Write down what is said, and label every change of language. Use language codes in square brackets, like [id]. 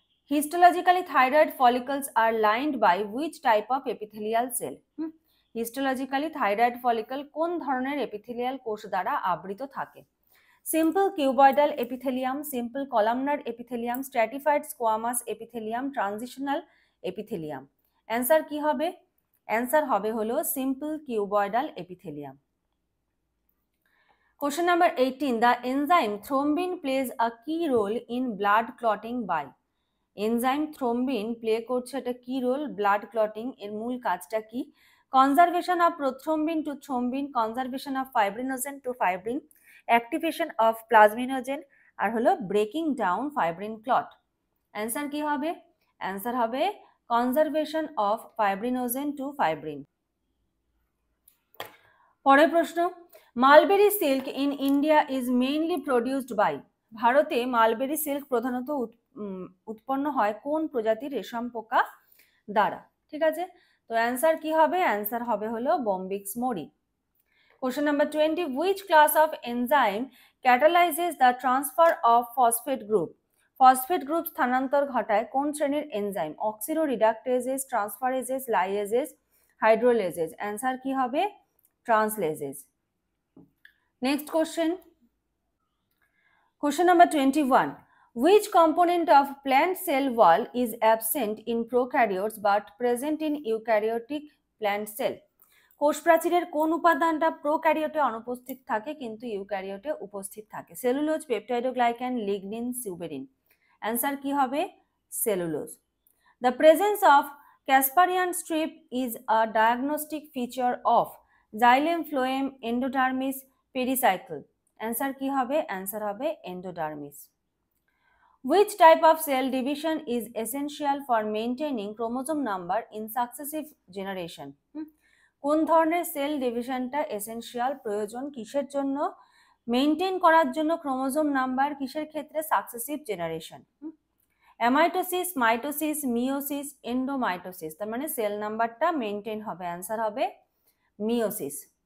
[en] Histologically, thyroid follicles are lined by which type of epithelial cell? [bn] Histologically thyroid follicle কোন ধরনের epithelial কোষ দ্বারা আবৃত থাকে? Simple cuboidal epithelium, simple columnar epithelium, stratified squamous epithelium, transitional epithelium? Answer কি হবে? Answer হবে হলো simple cuboidal epithelium. [en] Question number 18. The enzyme thrombin plays a key role in blood clotting by? [bn] Enzyme থ্রোম্বিন play করছে একটা কি role blood clotting, এর মূল কাজটা কি? Conservation of prothrombin two থ্রোম্বিন, conservation of fibrinogen two fibrin, activation of plasminogen, আর হলো breaking down fibrin clot? Answer কি হবে? অ্যান্সার হবে conservation of fibrinogen two fibrin. পরের প্রশ্ন, mulberry silk in India is mainly produced by? ভারতে mulberry silk প্রধানত উৎপন্ন হয় কোন প্রজাতির রেশম পোকা দ্বারা? ঠিক আছে, তো অ্যান্সার কি হবে? অ্যান্সার হবে হলো Bombyx মোরি। Question number 20. [en] Which class of enzyme catalyzes the transfer of phosphate group? [bn] Phosphate group স্থানান্তর ঘটায় কোন শ্রেণীর এনজাইম? অক্সিডো রিডাক্টেজেস, ট্রান্সফারেজেস, লাইয়েজেস, হাইড্রোলেজেস? অ্যান্সার কি হবে? ট্রান্সলেজেস। Next question, question number 21. [en] Which component of plant cell wall is absent in prokaryotes but present in eukaryotic plant cell? [bn] কোষ প্রাচীরের কোন উপাদানটা প্রোক্যারিওটে অনুপস্থিত থাকে কিন্তু ইউক্যারিওটে উপস্থিত থাকে? Cellulose, পেপটাইডোগ্লাইকান, lignin, সিউবেরিন? অ্যান্সার কি হবে? [en] cellulose. The presence of Casparian strip is a diagnostic feature of xylem phloem endodermis pericycle. Answer [bn] কি হবে? [en] Answer হবে endodermis. Which type of cell division is essential for maintaining chromosome number in successive generation? [bn] কোন ধরনের sell ডিভিশনটা essential, প্রয়োজন কিসের জন্য? Maintain করার জন্য ক্রোমোজোম নাম্বার, কিসের ক্ষেত্রে? Successive generation. Amitosis, mitosis, meiosis, endomitosis, তার মানে সেল নাম্বারটা মেইনটেইন হবে, অ্যান্সার হবে মিওসিস।